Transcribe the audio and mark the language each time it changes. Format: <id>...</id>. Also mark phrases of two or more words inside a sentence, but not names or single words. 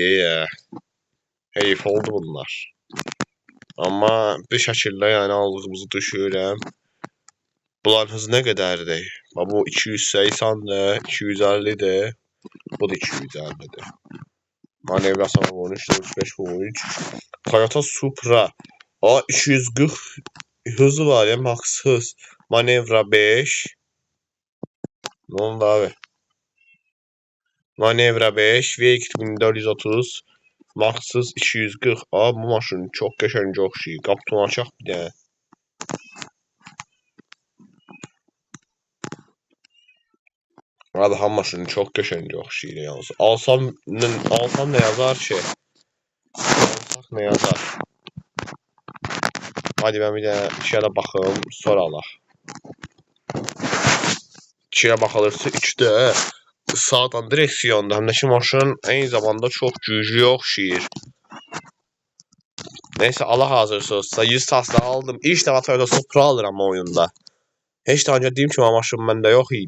<az>Heyf oldu bunlar. Amma bir şəkildə yəni aldığımızı düşürəm. Bunların hızı nə qədərdir? Bu 280'dir, 250'dir. Bu da 250'dir. Manevrasına vurmuş, 45 vurmuş. Toyota Supra. 240 hızı var ya, max hız. Manevra 5.</az> <tr>Ne oldu abi?</tr> <az>Manevra 5, V2 1430. Max hız 240. Bu maşın çok qəşəng, çox şey. Qapını açaq bir də. Ham maşını çok qəşəng, çox şey yalnız.</az> <tr>Alsam ne yazar ki? Alsaq ne yazar?</tr> <az>Hadi ben bir de şeyə baxım, sonra alaq. İkiyə baxılırsa 3'də sağdan direksiyonda, həm də ki maşın eyni zamanda çox güclü oxşayır. Neyse Allah hazırsınızsa 100 tasla aldım. İlk dəfə Toyota Supra alıram oyunda. Heç daha önce deyim ki maşın məndə yox idi.</az>